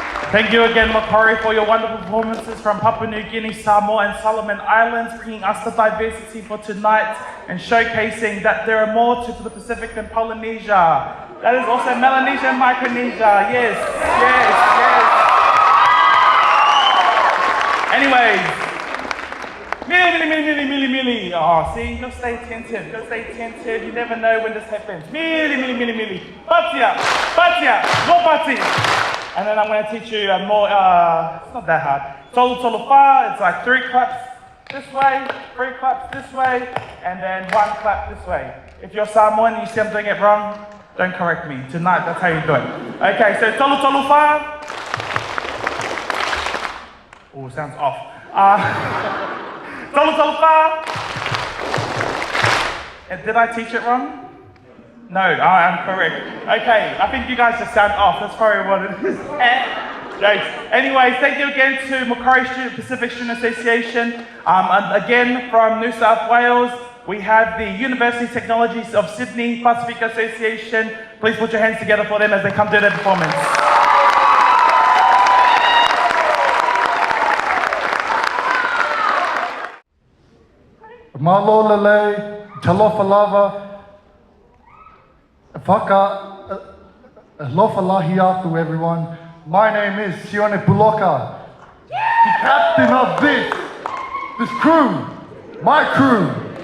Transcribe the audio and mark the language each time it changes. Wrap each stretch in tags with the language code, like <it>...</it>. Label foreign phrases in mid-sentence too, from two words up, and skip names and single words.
<en>Thank you again, Macquarie, for your wonderful performances from Papua New Guinea, Samoa, and Solomon Islands, bringing us the diversity for tonight and showcasing that there are more to the Pacific than Polynesia. That is also Melanesia and Micronesia. Yes, yes, yes. Anyways, milli. Oh, see, you gotta stay attentive. You never know when this happens. Milli.</en> <sm>Batia, no bati.</sm> <en>And then I'm going to teach you more, it's not that hard.</en> <sm>Tolu fa,</sm> <en>it's like 3 claps this way, 3 claps this way, and then 1 clap this way. If you're Samoan and you see I'm doing it wrong, don't correct me. Tonight, that's how you do it. Okay, so</en> <sm>tolu fa.</sm> <en>Oh, sounds off.</en> <sm>Tolu fa.</sm> <en>And did I teach it wrong? No, I am correct. Okay, I think you guys just sound off. That's probably what it is. Jokes. Anyways, thank you again to Macquarie Pacific Student Association. And again, from New South Wales, we have the University Technologies of Sydney Pasifika Association. Please put your hands together for them as they come do their performance.</en> <sm>Malolele, talofalava.</sm> <to>Lofalahi atu,</to> <en>everyone. My name is Sione Puloka, the captain of this crew, my crew.</en>